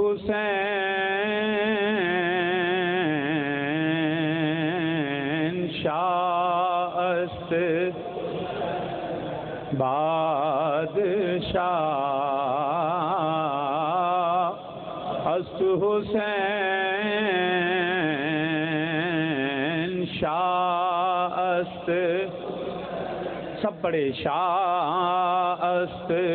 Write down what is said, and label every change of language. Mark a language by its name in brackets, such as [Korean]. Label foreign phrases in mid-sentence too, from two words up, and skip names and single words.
[Persian] حسین شاہ است بادشاہ است حسین شاہ است [Urdu] سب پڑھے [Persian] شاہ است